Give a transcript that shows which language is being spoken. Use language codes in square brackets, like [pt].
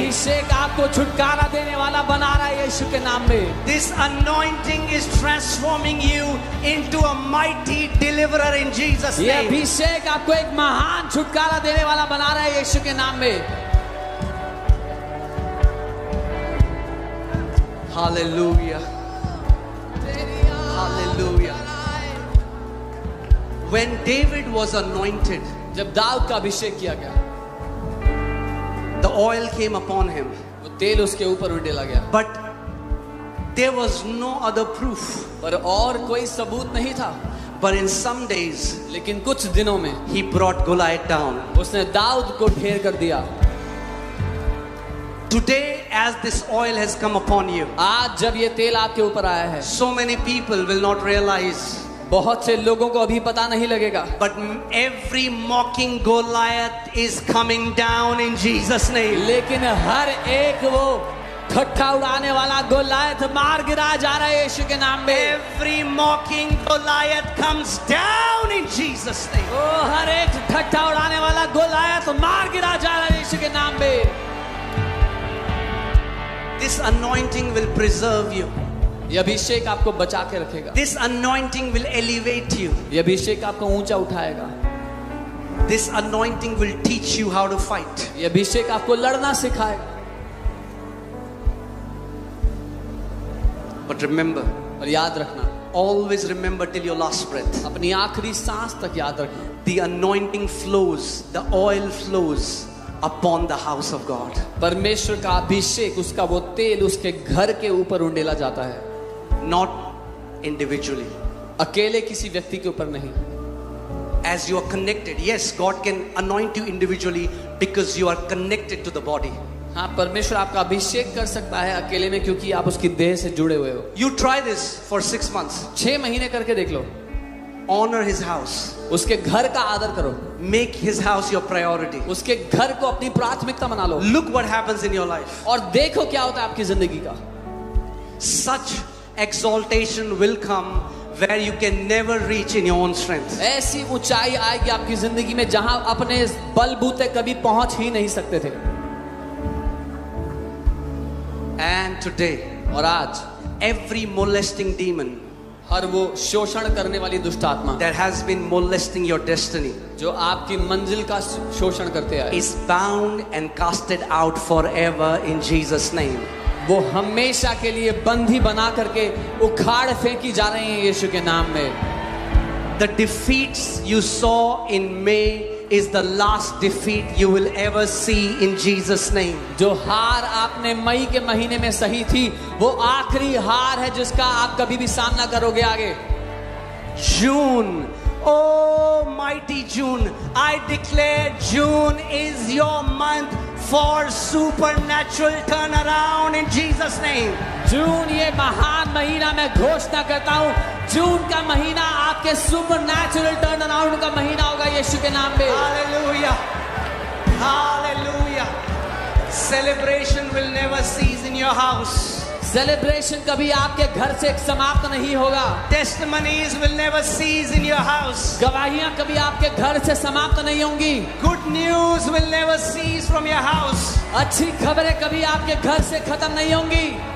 [hi] अभिषेक आपको छुटकारा देने वाला बना रहा है यीशु के नाम में। [en] This anointing is transforming you into a mighty deliverer in Jesus' [hi] ये [en] name. [hi] अभिषेक आपको एक महान छुटकारा देने वाला बना रहा है यीशु के नाम में। [en] Hallelujah. Hallelujah. When David was anointed, [hi] जब दाऊद का अभिषेक किया गया, [en] the oil came upon him. [hi] वो तेल उसके ऊपर उड़ेला गया, [en] But there was no other proof. [hi] पर और कोई सबूत नहीं था। [en] But in some days, [hi] लेकिन कुछ दिनों में [en] he brought Goliath down. [hi] उसने दाऊद को ढेर कर दिया। [en] Today, as this oil has come upon you, [hi] आज जब ये तेल आपके ऊपर आया है, [en] so many people will not realize, [hi] बहुत से लोगों को अभी पता नहीं लगेगा, [en] but every mocking Goliath is coming down in Jesus' name. [hi] लेकिन हर एक वो ठट्ठा उड़ाने वाला गोलायत मार गिरा जा रहा है यीशु के नाम में। [en] Every mocking Goliath comes down in Jesus' name. [hi] वो हर एक ठट्ठा उड़ाने वाला गोलायत मार गिरा जा रहा है यीशु के नाम में। [en] This anointing will preserve you. [hi] ये अभिषेक आपको बचा के रखेगा। [en] This anointing will elevate you. [hi] ये अभिषेक आपको ऊंचा उठाएगा। [en] This anointing will teach you how to fight. [hi] ये अभिषेक आपको लड़ना सिखाएगा। [en] But remember, [hi] और याद रखना, [en] always remember till your last breath. [hi] अपनी आखिरी सांस तक याद रखना, [en] The anointing flows, the oil flows upon the house of God. [hi] परमेश्वर का अभिषेक, उसका वो तेल उसके घर के ऊपर उंडेला जाता है, [en] Not individually. [hi] अकेले किसी व्यक्ति के ऊपर नहीं। [en] As you are connected, yes, God can anoint you individually because you are connected to the body. [hi] हाँ, परमेश्वर आपका अभिषेक कर सकता है अकेले में, क्योंकि आप उसकी देह से जुड़े हुए हो। [en] You try this for 6 months. [hi] 6 महीने करके देख लो। [en] Honor his house. [hi] उसके घर का आदर करो, [en] Make his house your priority. [hi] उसके घर को अपनी प्राथमिकता बना लो, [en] Look what happens in your life. [hi] और देखो क्या होता है आपकी जिंदगी का। [en] Such exaltation will come where you can never reach in your own strength. [hi] ऐसी ऊंचाई आएगी आपकी जिंदगी में जहां अपने बलबूते कभी पहुंच ही नहीं सकते थे। [en] And today, [hi] और आज [en] every molesting demon [hi] हर वो शोषण करने वाली दुष्ट आत्मा [en] that has been molesting your destiny [hi] जो आपकी मंजिल का शोषण करते आए, [en] is bound and casted out forever in Jesus' name. [hi] वो हमेशा के लिए बंदी बना करके उखाड़ फेंकी जा रही हैं यीशु के नाम में। [en] The defeats you saw in May is the last defeat you will ever see in Jesus' name. [hi] जो हार आपने मई के महीने में सही थी, वो आखिरी हार है जिसका आप कभी भी सामना करोगे आगे। [en] June, oh mighty June, I declare June is your month for supernatural turnaround in Jesus' name. [hi] जून ये महान महीना मैं घोषणा करता हूँ, जून का महीना आपके [en] supernatural turn around [hi] का महीना होगा यीशु के नाम में। [en] Hallelujah. Hallelujah. [hi] Celebration will never cease in your house. [en] Celebration कभी आपके घर से समाप्त नहीं होगा। [hi] Testimonies will never cease in your house. [en] गवाहियां कभी आपके घर से समाप्त नहीं होंगी। [hi] Good news will never cease from your house. [en] अच्छी खबरें कभी आपके घर से खत्म नहीं होंगी।